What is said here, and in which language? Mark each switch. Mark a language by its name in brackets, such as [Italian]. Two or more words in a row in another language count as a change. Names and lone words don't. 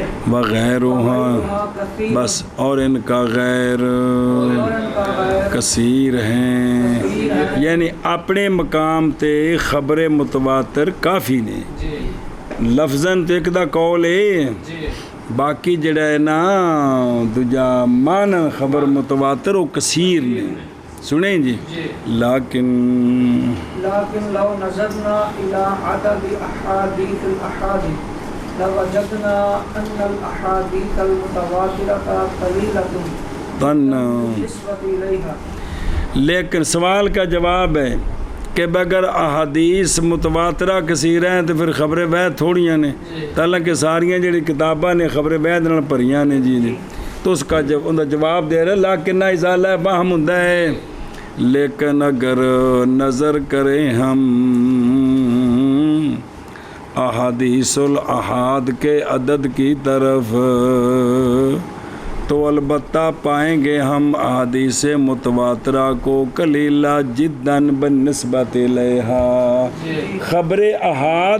[Punjabi] وغیرہ بس اور ان کا غیر کثیر ہیں یعنی اپنے مقام تے خبر متواتر کافی نے لفظاً تو ایک دا قول ہے باقی جڑا ہے نا دوجا معنی خبر متواتر و کثیر نے سنیں جی لیکن [Arabic] لو نظرنا الى عدد احادیث الاحادیث لوجدنا ان الاحادیث المتواترة قلیلة بالنسبة الیہا [Urdu] لیکن سوال کا جواب ہے کہ بغیر احادیث متواترہ کثیر ہیں تو پھر خبر وحید تھوڑیاں نے حالانکہ ساریاں جڑی کتاباں نے خبر وحید نال بھریاں نے جی تو اس کا جواب دے رہا لیکن ازالہ وہم ہوندا ہے لیکن اگر نظر کریں ہم [Arabic] احادیث الاحاد [Urdu] کے عدد کی طرف تو البتہ پائیں گے ہم احادیث متواترہ کو [Arabic] قلیلہ جداً بنسبت الیہا [Urdu] خبر احاد